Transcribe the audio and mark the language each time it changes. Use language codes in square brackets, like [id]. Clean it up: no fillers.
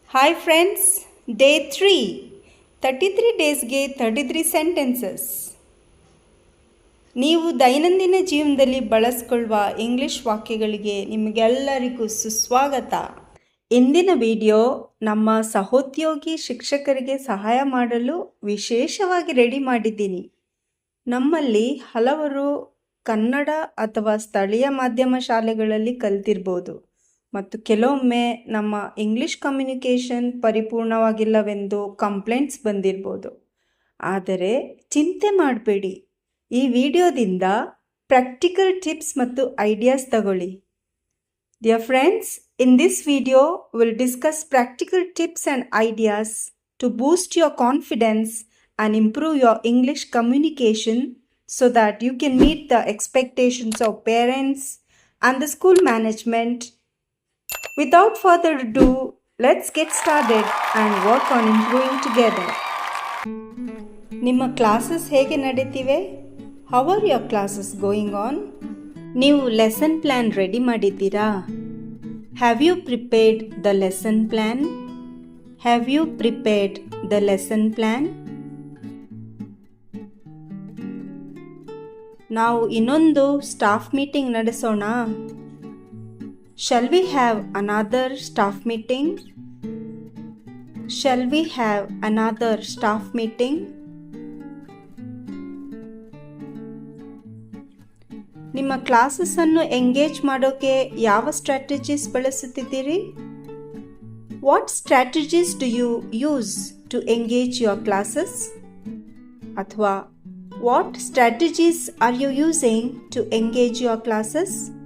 [en] Hi friends, day 3, 33 ಡೇಸ್ಗೆ 33 sentences. [kn] ನೀವು ದೈನಂದಿನ ಜೀವನದಲ್ಲಿ ಬಳಸಿಕೊಳ್ಳುವ ಇಂಗ್ಲಿಷ್ ವಾಕ್ಯಗಳಿಗೆ ನಿಮಗೆಲ್ಲರಿಗೂ ಸುಸ್ವಾಗತ. ಇಂದಿನ ವಿಡಿಯೋ ನಮ್ಮ ಸಹೋದ್ಯೋಗಿ ಶಿಕ್ಷಕರಿಗೆ ಸಹಾಯ ಮಾಡಲು ವಿಶೇಷವಾಗಿ ರೆಡಿ ಮಾಡಿದ್ದೀನಿ. ನಮ್ಮಲ್ಲಿ ಹಲವರು ಕನ್ನಡ ಅಥವಾ ಸ್ಥಳೀಯ ಮಾಧ್ಯಮ ಶಾಲೆಗಳಲ್ಲಿ ಕಲಿತಿರ್ಬೋದು ಮತ್ತು ಕೆಲವೊಮ್ಮೆ ನಮ್ಮ ಇಂಗ್ಲಿಷ್ ಕಮ್ಯುನಿಕೇಷನ್ ಪರಿಪೂರ್ಣವಾಗಿಲ್ಲವೆಂದು ಕಂಪ್ಲೇಂಟ್ಸ್ ಬಂದಿರ್ಬೋದು. ಆದರೆ ಚಿಂತೆ ಮಾಡಬೇಡಿ, ಈ ವಿಡಿಯೋದಿಂದ ಪ್ರಾಕ್ಟಿಕಲ್ ಟಿಪ್ಸ್ ಮತ್ತು ಐಡಿಯಾಸ್ ತಗೊಳ್ಳಿ. [en] Dear friends, in this video we'll discuss practical tips and ideas to boost your confidence and improve your English communication so that you can meet the expectations of parents and the school management. Without further ado, let's get started and work on improving together. [kn] ನಿಮ್ಮ classes ಹೇಗೆ ನಡೀತಿವೆ? [en] How are your classes going on? [kn] ನೀವು lesson plan ready ಮಾಡಿದ್ದೀರಾ? [en] Have you prepared the lesson plan? Have you prepared the lesson plan? [kn] ನಾವು ಇನ್ನೊಂದು staff meeting ನಡೆಸೋಣ. [en] Shall we have another staff meeting? Shall we have another staff meeting? [kn] ನಿಮ್ಮ ಕ್ಲಾಸಸ್ಸನ್ನು engage ಮಾಡೋಕೆ ಯಾವ strategies ಬಳಸುತ್ತಿದ್ದೀರಿ? [en] What strategies do you use to engage your classes? [kn] ಅಥವಾ [en] What strategies are you using to engage your classes?